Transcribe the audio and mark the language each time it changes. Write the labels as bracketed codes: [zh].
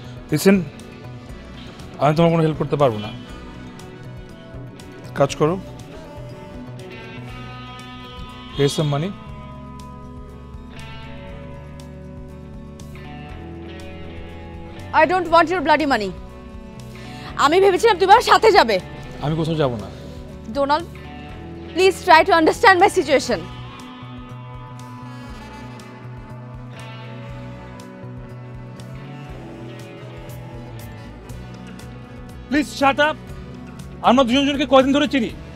[bn] Listen, আমি তোমার কোনো হেল্প করতে পারবো না। কাজ করো, [en] here's some money. I don't want your bloody money. [bn] আমি ভেবেছিলাম তুমি আমার সাথে যাবে। আমি কোথাও যাব না। [en] Donald, please try to understand my situation. [bn] Please shut up. আমরা দুজনকে কয়দিন ধরে চিনি?